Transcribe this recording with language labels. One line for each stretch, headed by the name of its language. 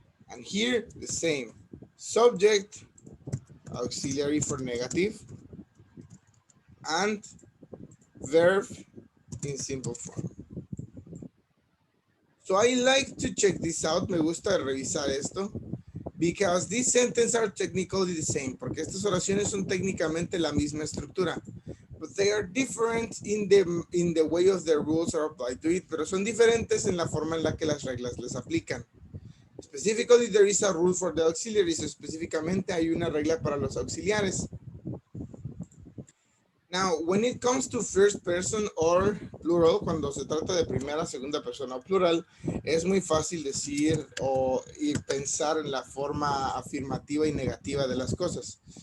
English: And here, the same. Subject, auxiliary for negative, and verb in simple form. So I like to check this out.
Spanish: Me gusta revisar esto.
English: Because these sentences are technically the same.
Spanish: Porque estas oraciones son técnicamente la misma estructura.
English: But they are different in the way of the rules are applied to it.
Spanish: Pero son diferentes en la forma en la que las reglas les aplican.
English: Specifically, there is a rule for the auxiliaries.
Spanish: Específicamente hay una regla para los auxiliares.
English: Now, when it comes to first person or plural,
Spanish: cuando se trata de primera, segunda persona o plural, es muy fácil decir y pensar en la forma afirmativa y negativa de las cosas.